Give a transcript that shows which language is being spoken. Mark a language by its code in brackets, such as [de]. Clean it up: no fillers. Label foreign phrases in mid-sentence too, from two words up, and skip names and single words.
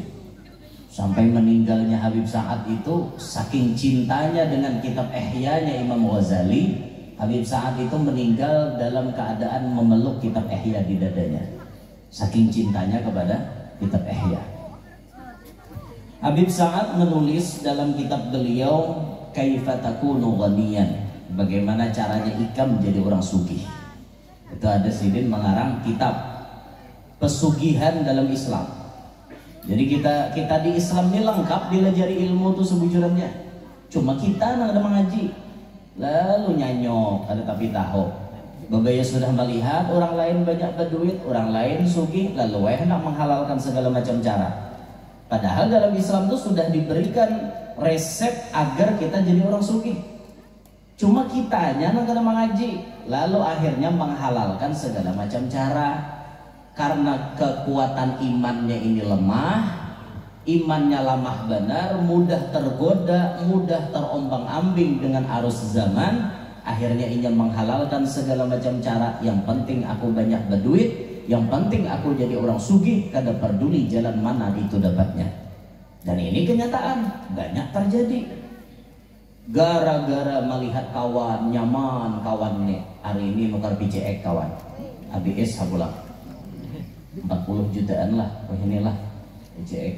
[id] Sampai meninggalnya Habib Sa'ad itu saking cintanya dengan kitab Ihya-nya Imam Ghazali, Habib Sa'ad itu meninggal dalam keadaan memeluk kitab Ihya di dadanya. Saking cintanya kepada kitab Ihya. Habib Sa'ad menulis dalam kitab beliau Kaifa takunu ghaniyan, bagaimana caranya Ika menjadi orang sugih. [bjn] Itu ada sidin mengarang kitab pesugihan dalam Islam. Jadi kita di Islam ini lengkap dilajari ilmu tuh sebujurannya. Cuma kita nang ada mengaji, lalu nyanyok ada tapi tahu. Babaya sudah melihat orang lain banyak berduit, orang lain sugih, lalu hendak menghalalkan segala macam cara. [id] Padahal dalam Islam itu sudah diberikan resep agar kita jadi orang sugih. [bjn] Cuma kitanya nang kada mengaji, [id] lalu akhirnya menghalalkan segala macam cara. Karena kekuatan imannya ini lemah, imannya lemah benar, mudah tergoda, mudah terombang-ambing dengan arus zaman. Akhirnya ia menghalalkan segala macam cara. Yang penting aku banyak berduit, yang penting aku jadi orang sugih, kada peduli jalan mana itu dapatnya. [bjn] Dan ini kenyataan banyak terjadi. Gara-gara melihat kawan nyaman, kawan nih hari ini nukar PCX kawan ABS habulah 40 jutaan lah, oh inilah PCX.